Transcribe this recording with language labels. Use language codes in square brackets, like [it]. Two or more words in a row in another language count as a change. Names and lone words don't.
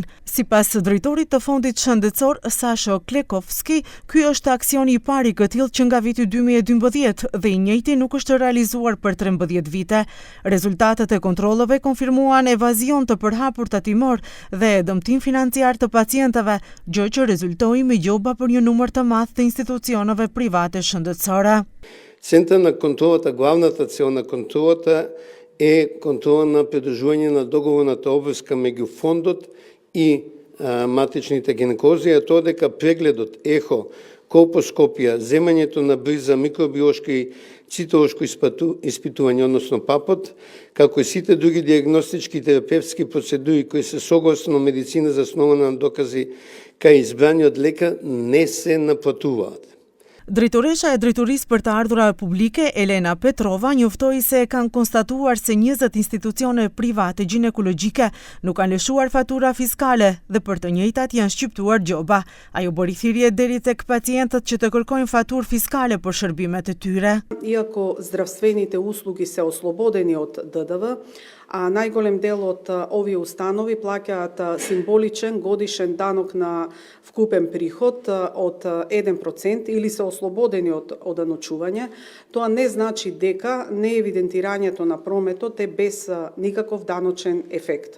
[sq] Sipas drejtorit të Fondit Shëndetësor, Sasho Klekovski, ky është aksioni i parë i këtillë që nga viti 2012 dhe i njëjti nuk është realizuar për 13 vite. Rezultatet e kontrolleve konfirmuan evazion të përhapur tatimor dhe dëmtim financiar të pacientëve, gjë që rezultoi me gjoba për një numër të madh të institucioneve private shëndetësore. [mk] Център на контролата, главната цел на контролата е контрола на придържуване на договорната обврска меѓу фондот и матичните гинеколози, а тоа дека прегледот, ехо, колпоскопија, земањето на бриза, микробиолошко и цитолошко испитување, односно ПАПот, како и сите други диагностички и терапевтски процедури кои се согласно медицина заснована на докази кај избраниот лекар, не се наплатуваат. [sq] Drejtoresha e Drejtorisë për të Ardhurave Publike, Elena Petrova, njoftoi se kanë konstatuar se 20 institucione private ginekologjike nuk kanë lëshuar fatura fiskale dhe për të njëjtat janë shqiptuar gjoba. Ajo bëri thirrje deri tek pacientët që të kërkojnë faturë fiskale për shërbimet e tyre. [mk] Иако здравствените услуги се ослободени од ДДВ, а најголем дел од овие установи плаќаат символичен годишен данок на вкупен приход од 1% или се ослободени од оданочување, тоа не значи дека неевидентирањето на прометот е без никаков даночен ефект.